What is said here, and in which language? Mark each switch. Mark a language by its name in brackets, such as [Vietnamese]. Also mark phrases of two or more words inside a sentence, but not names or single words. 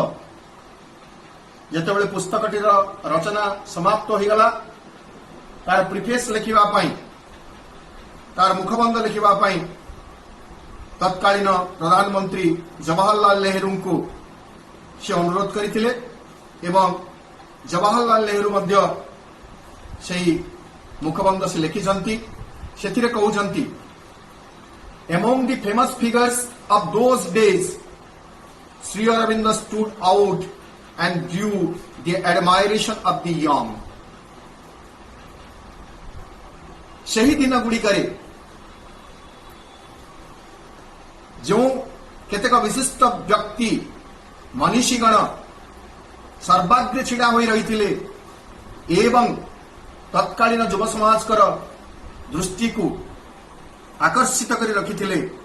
[Odia] ଯେତେବେଳେ ପୁସ୍ତକଟିର ରଚନା ସମାପ୍ତ ହୋଇଗଲା, ତାର ପ୍ରିଫେସ୍ ଲେଖିବା ପାଇଁ, ତାର ମୁଖବନ୍ଧ ଲେଖିବା ପାଇଁ ତତ୍କାଳୀନ ପ୍ରଧାନମନ୍ତ୍ରୀ ଜବାହରଲାଲ ନେହେରୁଙ୍କୁ ସେ ଅନୁରୋଧ କରିଥିଲେ ଏବଂ ଜବାହରଲାଲ ନେହେରୁ ମଧ୍ୟ ସେହି ମୁଖବନ୍ଧ ସେ ଲେଖିଛନ୍ତି। ସେଥିରେ କହୁଛନ୍ତି, [English] among the famous figures of those days, Sri Aurobindo stood out and drew the admiration of the young. [Odia] ସେହି ଦିନ ଗୁଡ଼ିକରେ ଯେଉଁ କେତେକ ବିଶିଷ୍ଟ ବ୍ୟକ୍ତି ମନୀଷୀଗଣ ସର୍ବାଗ୍ରେ ଛିଡ଼ା ହୋଇ ରହିଥିଲେ ଏବଂ ତତ୍କାଳୀନ ଯୁବ ସମାଜର ଦୃଷ୍ଟିକୁ ଆକର୍ଷିତ କରି ରଖିଥିଲେ,